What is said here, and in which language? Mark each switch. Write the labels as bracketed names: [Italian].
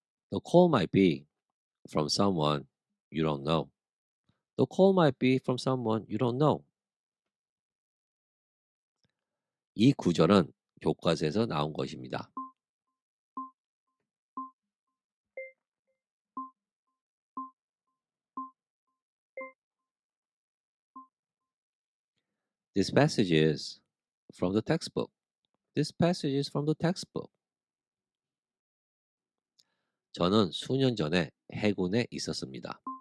[English] The call might be from someone you don't know. The call might be from someone you don't know. [Korean] 이 구절은 교과서에서 나온 것입니다. [English] This passage is from the textbook. This passage is from the textbook. [Korean] 저는 수년 전에 해군에 있었습니다.